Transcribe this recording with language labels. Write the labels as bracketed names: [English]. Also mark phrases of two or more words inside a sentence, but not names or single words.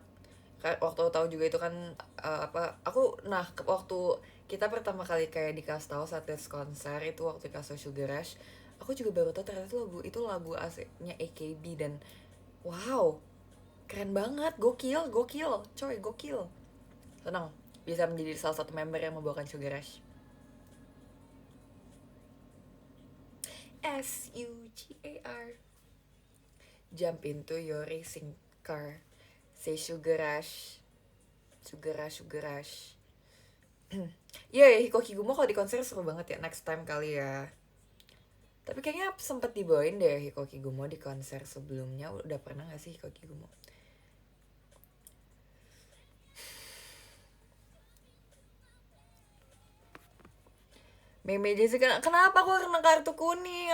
[Indonesian] Waktu tahu juga itu kan waktu kita pertama kali kayak dikasih tahu saat tes konser itu waktu dikasih Sugar Rush, aku juga baru tahu ternyata lagu itu lagu aslinya AKB dan wow, Keren banget, gokil, gokil, coy, gokil. Senang bisa menjadi salah satu member yang membawakan Sugar Rush. [English] SUGAR. Jump into your racing car. Say Sugar Rush. Sugar Rush, Sugar Rush. [Indonesian] Iya ya, Hikokigumo kalau di konser seru banget ya. [English] Next time [Indonesian] kali ya. Tapi kayaknya sempet dibawain deh Hikokigumo di konser sebelumnya. Udah pernah gak sih Hikokigumo? Meme Jessica, kenapa aku kena kartu kuning?